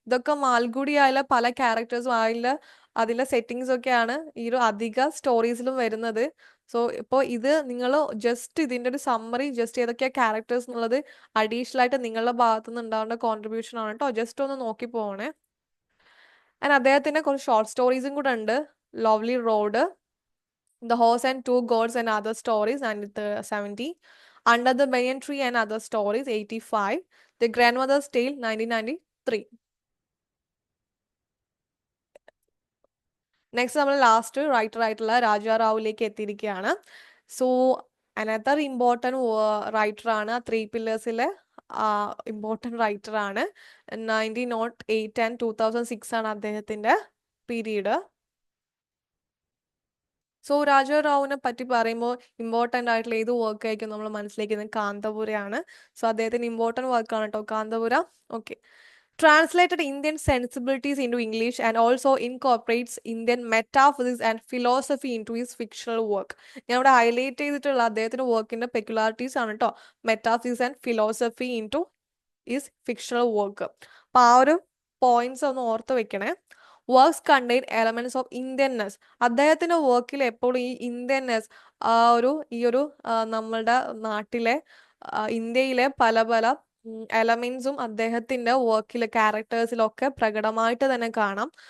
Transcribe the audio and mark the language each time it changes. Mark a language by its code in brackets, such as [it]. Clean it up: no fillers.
[ml] ഇതൊക്കെ മാൽഗുഡി ആയുള്ള പല ക്യാരക്ടേഴ്സും അതിലെ സെറ്റിങ്സ് ഒക്കെയാണ് ഈ ഒരു അധിക സ്റ്റോറീസിലും വരുന്നത്. സോ ഇപ്പോൾ ഇത് നിങ്ങൾ ജസ്റ്റ് ഇതിന്റെ ഒരു സമ്മറി, ജസ്റ്റ് ഏതൊക്കെയാ ക്യാരക്ടേഴ്സ് എന്നുള്ളത് അഡീഷണൽ ആയിട്ട് നിങ്ങളുടെ ഭാഗത്തു നിന്ന് ഉണ്ടാവേണ്ട കോൺട്രിബ്യൂഷൻ ആണ് കേട്ടോ. ജസ്റ്റ് ഒന്ന് നോക്കി പോകണേ. ആൻഡ് അദ്ദേഹത്തിന്റെ കുറച്ച് ഷോർട്ട് സ്റ്റോറീസും കൂടെ ഉണ്ട്. [en] Lawley Road, The Horse and Two Gods and Other Stories, 1970. Under the Banyan Tree and Other Stories, 85. The Grandmother's Tale, 1993. [ml] Next നമ്മൾ ലാസ്റ്റ് റൈറ്റർ ആയിട്ടുള്ള രാജാ റാവുലേക്ക് എത്തിയിരിക്കുകയാണ്. So another important റൈറ്ററാണ്, 3 പില്ലേഴ്സിലെ important റൈറ്ററാണ്. 1908 and 2006 ആണ് അദ്ദേഹത്തിന്റെ പീരീഡ്. സോ രാജാ റാവുവിനെ പറ്റി പറയുമ്പോൾ important ആയിട്ടുള്ള ഏത് work ആയിരിക്കും നമ്മൾ മനസ്സിലാക്കുന്നത്? കാന്തപുരയാണ്. സോ അദ്ദേഹത്തിന് ഇമ്പോർട്ടൻറ്റ് വർക്കാണ് കേട്ടോ Kanthapura. Okay. [en] Translated Indian sensibilities into English and also incorporates Indian metaphysics and philosophy into his fictional work. [ml] ഞാൻ ഇവിടെ ഹൈലൈറ്റ് ചെയ്തിട്ടുള്ള അദ്ദേഹത്തിന്റെ വർക്കിന്റെ പെക്യുലാരിറ്റീസ് ആണ് കേട്ടോ. [en] Metaphysics and philosophy into his fictional work. [ml] അപ്പൊ ആ ഒരു പോയിന്റ്സ് ഒന്ന് ഓർത്ത് വെക്കണേ. [en] Works contain elements of Indianness. [ml] അദ്ദേഹത്തിന്റെ വർക്കിൽ എപ്പോഴും ഈ ഇന്ത്യൻനെസ്, ഈ ഒരു നമ്മളുടെ നാട്ടിലെ ഇന്ത്യയിലെ പല പല എലമെന്റ്സും അദ്ദേഹത്തിന്റെ വർക്കിലെ ക്യാരക്ടേഴ്സിലൊക്കെ പ്രകടമായിട്ട് തന്നെ കാണാം.